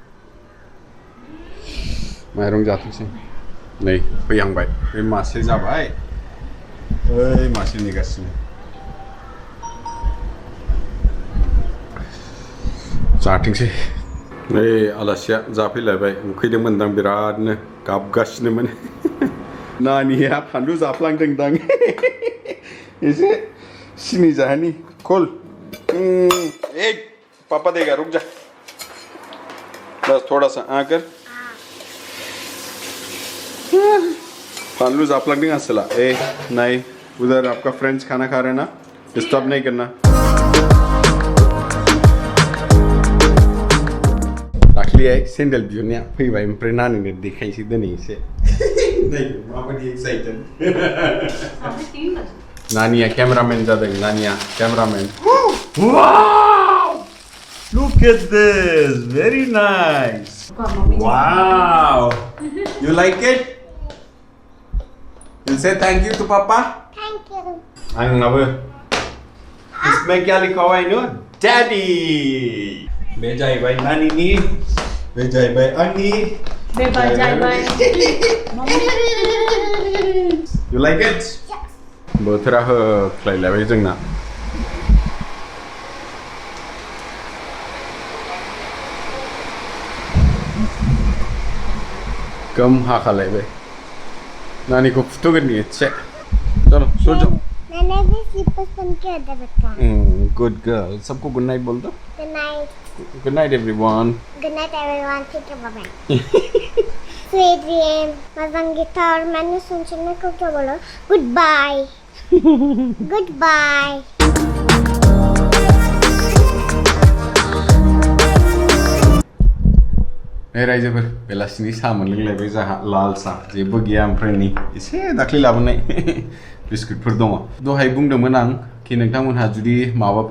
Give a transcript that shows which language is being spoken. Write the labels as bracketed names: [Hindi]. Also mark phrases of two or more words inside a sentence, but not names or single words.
[Bodo] माइरं जाथोंसै नै फैहांबाय बे मासे जाबाय ओइ मासे नेगासिनो जाथोंसै नै आलासिया जाफैलायबाय उखैदोंमोनदां बिरादनो गाबगासिनोमोन नानिया फानलु जाफ्लांदोंदां एसे सिनि जाहोनि खोल [Hindi] ए पापा देगा रुक जा बस थोड़ा सा आकर [Bodo] फानलू जाफ्लांदों आसला [Hindi] ए नहीं उधर आपका फ्रेंड्स खाना खा रहे हैं ना डिस्टर्ब नहीं करना [Bodo] दाखलिहाय सेन्डेल बिहरनाया फैबाय ओमफ्राय नानिनो देखायसै दिनै एसे माबायदि एक्साइटेड नानिया कैमरामैन जादों नानिया कैमरामैन [English] wow look at this very nice wow you like it You say thank you to Papa? Thank you. [Hindi] आंनाबो इसमें क्या लिखा हुआ है इन्हों? [English] Daddy. [Bodo] बे जाहैबाय नानिनि, बे जाहैबाय आंनि, बे जाहैबाय [English] You like it? [Bodo] बोथोरा होख्लायलायबाय जोंना गम हाखालायबाय नानी को फुटोगोन [Hindi] नहीं अच्छे चलो सो जाओ मैंने भी स्लीपर्स पहन के अंदर रखा [English] good girl [Hindi] सबको [English] good night [Hindi] बोल दो [English] good night एवरीवन [Hindi] ठीक है बाय [English] sweet dream [Hindi] मैं संगीता और मैंने संजना को क्या बोला [English] good bye good bye [Bodo] नै रायजोफोर बेलासिनि साहा मोनलोंलायबाय जाहा लाल साहा जेबो गैया ओमफ्राय नै एसे दाख्लै लाबोनाय बिस्कुटफोर दङ दहाय बुंदोंमोन आं कि नोंथांमोनहा जुदि माबाफोर